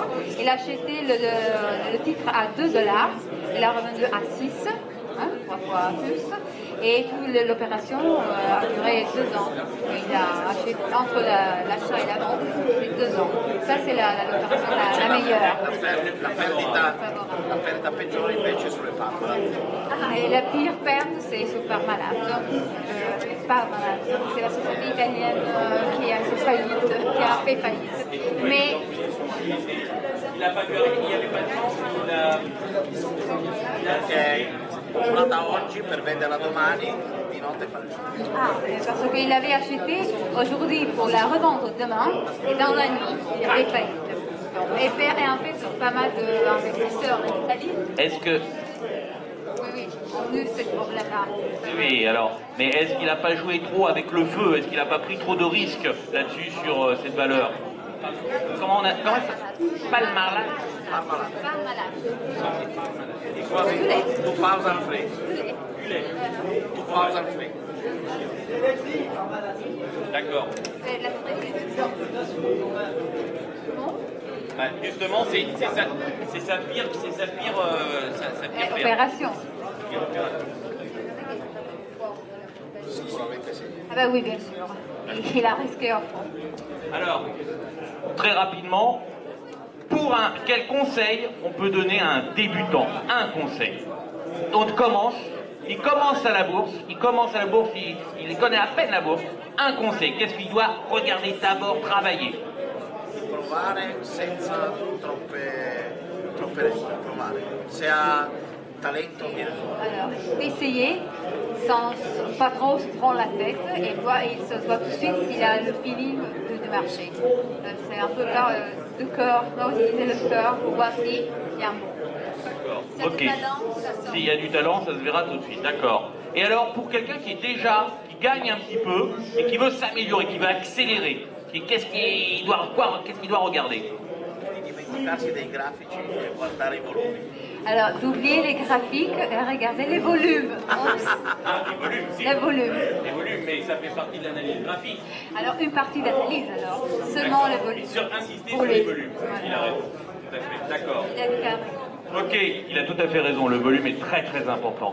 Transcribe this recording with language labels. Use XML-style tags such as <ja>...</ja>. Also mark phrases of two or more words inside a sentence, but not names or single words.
<fr>Il a acheté le titre à $2, il l'a revendu à 6, 3 fois plus, et toute l'opération a duré 2 ans. Il a acheté entre l'achat et la vente, c'est 2 ans. Ça c'est l'opération la meilleure.</fr> <it>La perdita peggiore invece sulle Parmalat.</it> <fr>Et la pire perte c'est sur Parmalat. Parmalat, c'est la société italienne qui a fait faillite. Mais il n'a pas pu arriver, il n'y avait pas de chance.</fr> <it>Perché comprata oggi per venderla domani, di notte fa il giro.</it> <fr>Parce qu'il avait acheté aujourd'hui pour la revendre demain, et dans la nuit, il avait faillite. Et en fait, sur pas mal d'investisseurs en Italie. Est-ce que... Oui, on a eu ce problème-là. Oui, alors, mais est-ce qu'il n'a pas joué trop avec le feu? Est-ce qu'il n'a pas pris trop de risques là-dessus sur cette valeur? Comment ça? Parmalat. Parmalat.</fr> <en>It was in 2003. 2003.</en> <fr>D'accord. C'est la Justement, c'est sa pire opération.</fr> <it>Sicuramente sì.</it> <fr>Ah bah oui, bien sûr. Il a risqué en fond. Alors, très rapidement, quel conseil on peut donner à un débutant? Un conseil. On commence, il commence à la bourse, il connaît à peine la bourse. Un conseil, qu'est-ce qu'il doit regarder d'abord, travailler?</fr> <it>Provare senza troppe provare. Se ha talento viene fuori.</it> <fr>Alors, essayer sans pas trop se prendre la tête et il se voit tout de suite s'il a le feeling du marché. C'est un peu de cœur, on va utiliser le cœur pour voir s'il y a un bon. D'accord. S'il y a Ok. du talent, ça sent. S'il y a du talent, ça se verra tout de suite. D'accord. Et alors, pour quelqu'un qui gagne un petit peu et qui veut s'améliorer, qui veut accélérer, qu'est-ce qu'il doit regarder?</fr> <it>Di dimenticarsi dei grafici e guardare i volumi.</it> <fr>Alors, d'oublier les graphiques et regarder les volumes. Ah, les volumes, si. Les volumes. Les volumes, mais ça fait partie de l'analyse graphique. Alors, une partie d'analyse, alors. Seulement les volumes. Insister Pour sur les volumes. Voilà. Il a raison. Tout à fait. D'accord. Il a tout à fait. Ok, il a tout à fait raison, le volume est très très important.</fr>